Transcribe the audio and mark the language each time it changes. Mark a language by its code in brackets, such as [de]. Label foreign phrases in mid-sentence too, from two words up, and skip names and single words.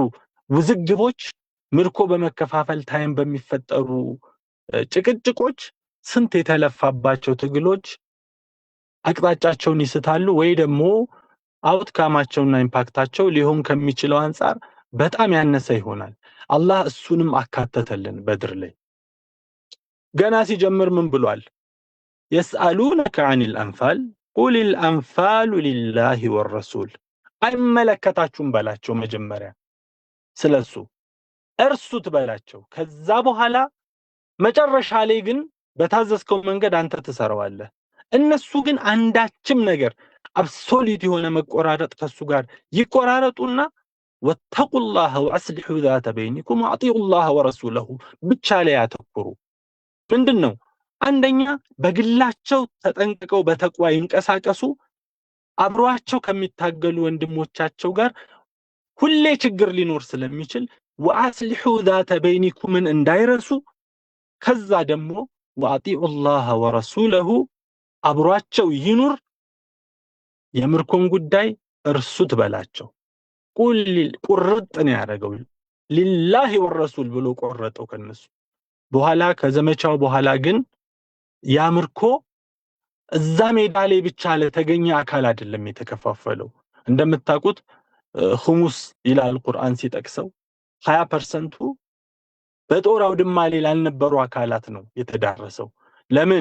[am] ውዝግቦች ምርኮ በመከፋፈል ታይም በሚፈጠሩ ጭቅጭቆች ስንት የተለፋባቸው ትግሎች አቅጣጫቸውን ይስታሉ ወይ ደግሞ አውትካማቸውና ኢምፓክታቸው ሊሆን ከሚችለው አንፃር በጣም ያነሰ ይሆናል። አላህ እሱንም አካተተልን በድር ላይ ገና ሲጀምር ምን ብሏል? [ar] يسألونك عن الأنفال قل الأنفال لله والرسول [am] አይመለከታችሁም በላቸው። መጀመሪያ ስለሱ እርሱት በላቸው። ከዛ በኋላ መጨረሻ ላይ ግን በታዘዝከው መንገድ አንተ ትሰራዋለህ። እነሱ ግን አንዳችም ነገር አብሶሉት የሆነ መቆራረጥ ከሱ ጋር ይቆራረጡና [ar] واتقوا الله وأصلحوا ذات بينكم واطيعوا الله ورسوله [am] ብቻ ላይ ያተኩሩ። ምንድነው? አንደኛ በግላቸው ተጠንቅቀው በተቅዋ ይንቀሳቀሱ። አብሯቸው ከሚታገሉ ወንድሞቻቸው ጋር ሁሌ ችግር ሊኖር ስለሚችል [ar] ወአስሊሑ ذات [am] بينكم እንዳይረሱ። ከዛ ደግሞ [ar] واطيعوا الله ورسوله [am] አብሯቸው ይኑር። የምርኮን ጉዳይ እርሱት በላቸው። ቁርጥ ነው ያደረገው [ar] لله والرسول [am] ብሎ ቆረጠው ከነሱ። በኋላ ከዘመቻው በኋላ ግን ያምርኮ እዛ ሜዳ ላይ ብቻ ለተገኘ አካል አይደለም የተከፋፈለው። እንደምታውቁት ኹሙስ ይላል ቁርአን ሲጠቅሰው 20%ቱ በጦር አውድማ ላይ ላልነበሩ አካላት ነው የተዳረሰው። ለምን?